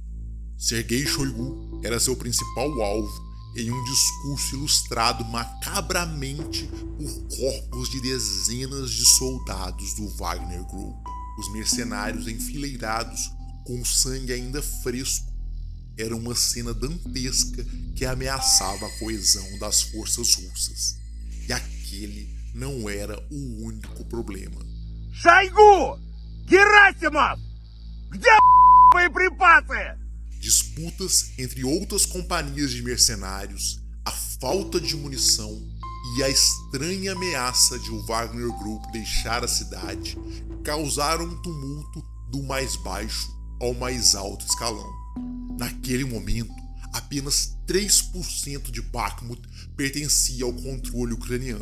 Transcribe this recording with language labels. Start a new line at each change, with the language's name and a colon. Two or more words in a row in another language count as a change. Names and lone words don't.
Portuguese: Sergei Shoigu era seu principal alvo em um discurso ilustrado macabramente por corpos de dezenas de soldados do Wagner Group. Os mercenários enfileirados, com o sangue ainda fresco, era uma cena dantesca que ameaçava a coesão das forças russas. E aquele não era o único problema.
Russian: Шойгу! Герасимов! Где боеприпасы?
Portuguese: Disputas entre outras companhias de mercenários, a falta de munição e a estranha ameaça de o Wagner Group deixar a cidade causaram um tumulto do mais baixo ao mais alto escalão. Naquele momento, apenas 3% de Bakhmut pertencia ao controle ucraniano.